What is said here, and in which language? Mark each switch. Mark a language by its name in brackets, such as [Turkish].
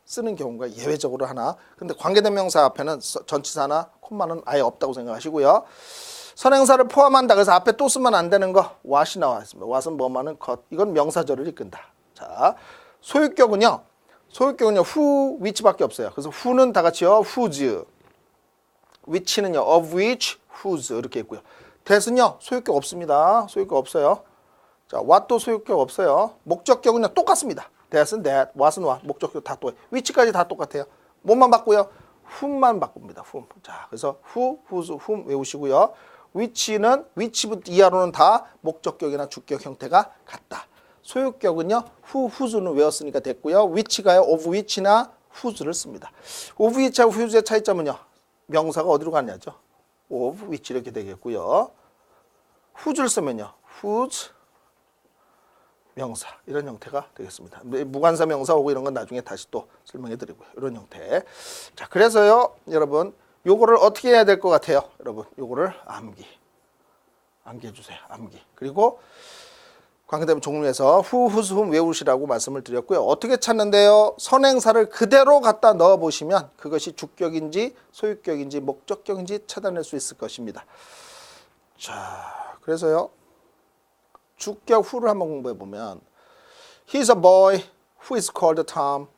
[Korean] 쓰는 경우가 예외적으로 하나. 근데 관계대명사 앞에는 전치사나 콤마는 아예 없다고 생각하시고요. 선행사를 포함한다. 그래서 앞에 또 쓰면 안 되는 거 what이 나와 있습니다. what은 뭐만은 것. 이건 명사절을 이끈다. 자, 소유격은요. who, which밖에 없어요. 그래서 who는 다 같이요. whose. which는요. of which, whose 이렇게 있고요. that은요. 소유격 없습니다. 소유격 없어요. 자, what도 소유격 없어요. 목적격은요. 똑같습니다. that은 that, what은 what, 목적격 다 똑같아요. which까지 다 똑같아요. 뭐만 바꾸요? whom만 바꿉니다. whom. 자, 그래서 who, whose, whom 외우시고요. which는 which부터 이하로는 다 목적격이나 주격 형태가 같다. 소유격은요. who, whose는 외웠으니까 됐고요. which가요. of which나 whose를 씁니다. of which하고 whose의 차이점은요. 명사가 어디로 가냐죠. of which 이렇게 되겠고요. whose를 쓰면요. whose 명사 이런 형태가 되겠습니다. 무관사 명사 오고 이런 건 나중에 다시 또 설명해 드리고요. 이런 형태. 자, 그래서요. 여러분 요거를 어떻게 해야 될 것 같아요? 여러분 요거를 암기해 주세요. 암기. 그리고 관계대명 종류에서 who, whose, whom 외우시라고 말씀을 드렸고요. 어떻게 찾는데요? 선행사를 그대로 갖다 넣어 보시면 그것이 주격인지 소유격인지 목적격인지 찾아낼 수 있을 것입니다. 자, 그래서요. 주격 who를 한번 공부해 보면 [English] He's a boy who is called Tom.